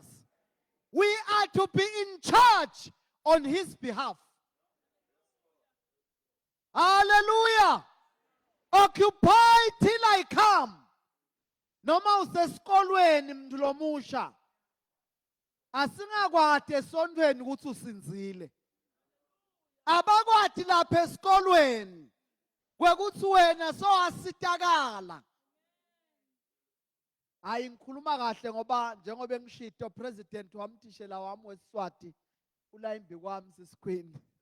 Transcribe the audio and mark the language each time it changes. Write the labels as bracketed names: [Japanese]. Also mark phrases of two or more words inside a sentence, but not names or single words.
[English] We are to be in charge on his behalf. Hallelujah. Occupy till I come. [Swati] Noma usesikolweni mntu lomusha. Asingakwati esontweni ukuthi usinzile. Abakwati lapha esikolweni kwekuthi wena sowasitakala. Hayi ngikhuluma kahle ngoba njengoba engishito president wamthishela wami weSiswati ula imbi kwami sisikhwini.